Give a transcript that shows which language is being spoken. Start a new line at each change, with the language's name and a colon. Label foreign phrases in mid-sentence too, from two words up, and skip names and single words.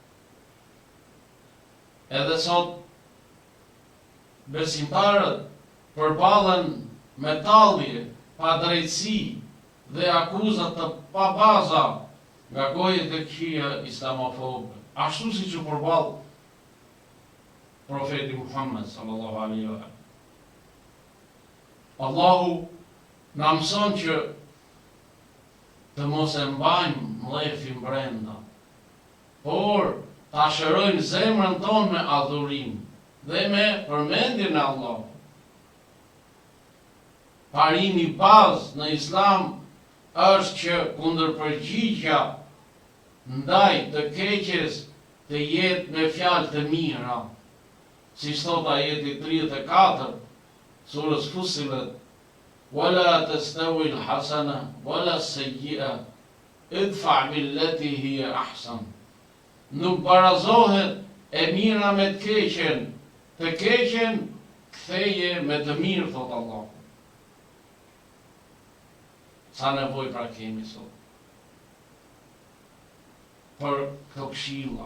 Albanian: Edhe sot besimtarët përballen me tallje, padrejtësi dhe akuzat të pabaza nga gojët e këqija islamofobe, ashtu siç u përball profeti Muhammed
Arabic: صلى الله عليه وسلم.
Albanian: Allahu na mëson që të mos e mbajmë mllefin brenda, por ta shërojmë zemrën tonë me adhurim dhe me përmendjen e Allahut. Parimi bazë në Islam është që kundërpërgjigja ndaj të keqes të jetë me fjalë të mira, si thot ajeti 34 surës Fussilet:
Arabic: "ولا تستوي الحسنة ولا السيئة ادفع بالتي هي أحسن."
Albanian: Nuk barazohet e mira me të keqen ktheje me të mirë, thot Allah. Sa nevoj pra kemi sot për këto këshilla.